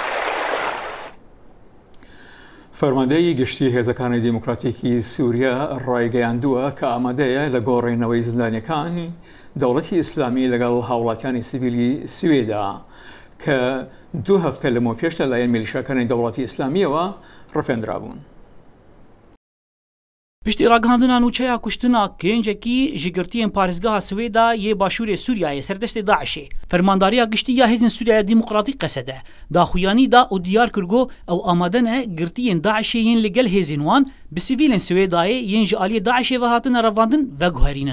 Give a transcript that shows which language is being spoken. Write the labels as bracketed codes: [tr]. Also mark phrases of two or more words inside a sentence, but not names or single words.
[ckb] فەرماندەی گشتی هێزەکانی دیموکراتیکی سووریا ڕایگەیاندووە کە ئامادەیە لە گۆڕینەوەی زندانیەکانی دەوڵەتی ئیسلامی لەگەڵ هاوڵاتیانی سیڤیلی سوێدا کە 2 هەفتە لەمەوە پێش لەلایەن میلیشیاکانی دەوڵەتی ئیسلامیەوە ڕفێنرابوون. [ku] پشتی ڕاگەاندنا نوچەیە کوشتنا گەنجێکی ji girtiyên parêzgeha Swêda yê başûrê Sûriyayê serdestê Daişê fermandariya giştî ya hêzên Sûriya Demokratîk qesede daxuyanî da û diyar kirgo ew amade ne girtiyên Daişê yên li gel hêzên wan bi sivîlên Swêdayê yên ji aliyê Daişê ve hatine revandin veguherînin.